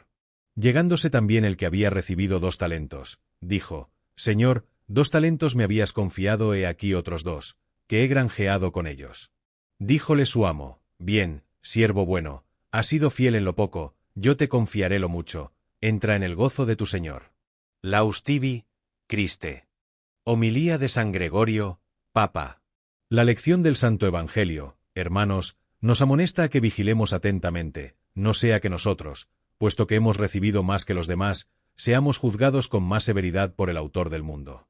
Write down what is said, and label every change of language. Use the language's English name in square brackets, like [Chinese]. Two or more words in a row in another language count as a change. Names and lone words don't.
[Spanish] Llegándose también el que había recibido 2 talentos, dijo: Señor, 2 talentos me habías confiado, he aquí otros 2, que he granjeado con ellos. Díjole su amo: Bien, siervo bueno, has sido fiel en lo poco, yo te confiaré lo mucho, entra en el gozo de tu señor. [Latin] Laus tibi, Christe. [Spanish] Homilía de San Gregorio, Papa. La lección del Santo Evangelio, hermanos, nos amonesta a que vigilemos atentamente, no sea que nosotros, puesto que hemos recibido más que los demás, seamos juzgados con más severidad por el autor del mundo.